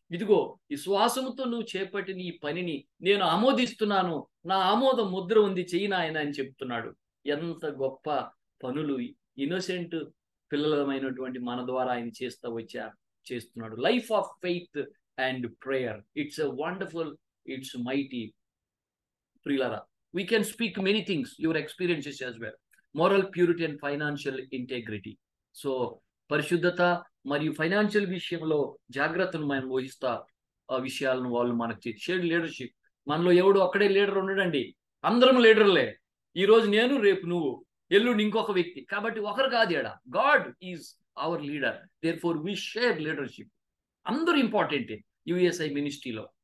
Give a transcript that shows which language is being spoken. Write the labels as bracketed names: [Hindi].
[Telugu] ఇదిగో విశ్వాసముతో నువ్వు చేపట్టిన ఈ పనిని నేను ఆమోదిస్తున్నాను, నా ఆమోద ముద్ర ఉంది, చెయ్యి నాయన అని చెప్తున్నాడు. ఎంత గొప్ప పనులు ఇన్నోసెంట్ పిల్లలమైనటువంటి మన ద్వారా ఆయన చేస్తున్నాడు. [English] Life of faith and prayer, it's a wonderful, it's mighty. [Telugu] ప్రియులారా, [English] we can speak many things, your experiences as well. Moral purity and financial integrity. [Telugu] So పరిశుద్ధత మరియు ఫైనాన్షియల్ విషయంలో జాగ్రత్తను మనం వహిస్తా ఆ విషయాలను వాళ్ళు మనకి షేర్డ్ లీడర్షిప్. మనలో ఎవడు ఒక్కడే లీడర్ ఉండడండి, అందరం లీడర్లే. ఈ రోజు నేను, రేపు నువ్వు, ఎల్లుండి ఇంకొక వ్యక్తి. కాబట్టి ఒకరు కాదు, [English] ఎడ God is our leader, therefore we share leadership. [Telugu] అందరూ ఇంపార్టెంటే. యుఎస్ఐ మినిస్ట్రీలో